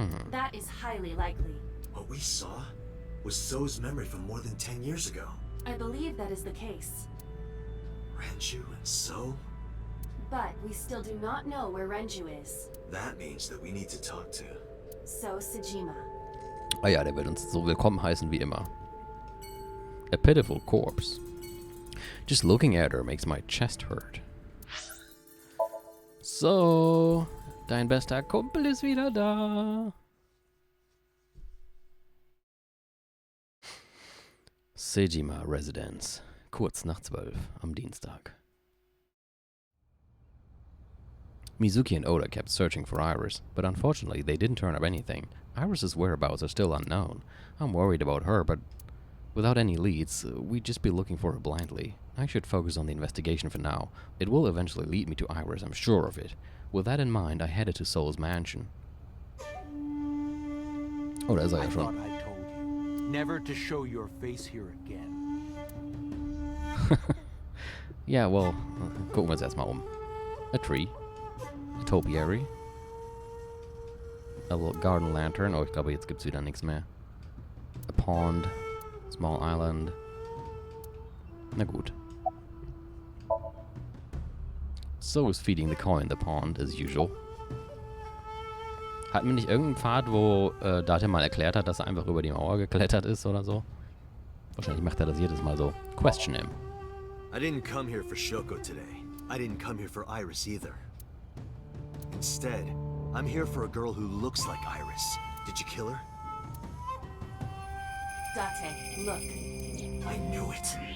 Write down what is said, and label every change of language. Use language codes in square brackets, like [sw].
[en] That is highly likely. What we saw was So's memory from more than 10 years ago. I believe that is the case. Renju and So? But we still do not know where Renju is. That means that we need to talk to... So Sejima. [de] Ah ja, der wird uns so willkommen heißen wie immer. [en] A pitiful corpse. Just looking at her makes my chest hurt. [de] So, dein bester Kumpel ist wieder da. Sejima Residence. Kurz nach 12 am Dienstag. [en] Mizuki and Oda kept searching for Iris, but unfortunately they didn't turn up anything. Iris's whereabouts are still unknown. I'm worried about her, but without any leads, we'd just be looking for her blindly. I should focus on the investigation for now. It will eventually lead me to Iris, I'm sure of it. With that in mind, I headed to Soul's mansion. Oh, da ist er ja schon. I told you never to show your face here again. Yeah, well, [de] gucken wir uns erstmal um. [en] A tree. A topiary. A little garden lantern. [de] Oh, ich glaube, jetzt gibt's wieder nichts mehr. [en] A pond. Small island. [de] Na gut. [en] So is feeding the koi in the pond, as usual. [de] Hatten wir nicht irgendeinen Pfad, wo Date mal erklärt hat, dass er einfach über die Mauer geklettert ist oder so? Wahrscheinlich macht er das jedes Mal so. [en] Question him. I didn't come here for Shoko today. I didn't come here for Iris either. Instead, I'm here for a girl who looks like Iris. Did you kill her? Date, look. I knew it.